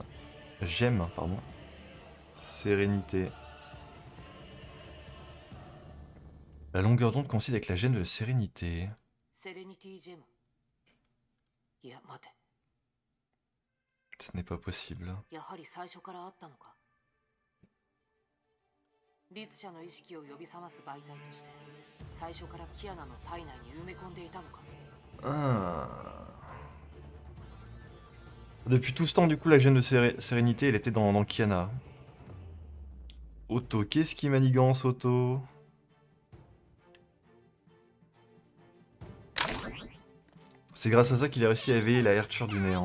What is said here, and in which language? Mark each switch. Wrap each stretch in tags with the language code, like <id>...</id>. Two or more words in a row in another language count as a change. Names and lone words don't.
<fr>Gemme, pardon. Sérénité. La longueur d'onde coïncide avec la gemme de la sérénité. Ce n'est pas possible.</fr> <ja>リツ社の意識を呼び覚ます媒体として最初からキアナの体内に埋め込んでいたのか。</ja> <fr>Depuis tout ce temps, du coup, la gemme de sérénité, elle était dans Kiana. Otto, qu'est-ce qui manigance, Otto? C'est grâce à ça qu'il a réussi à éveiller la herture du néant.</fr>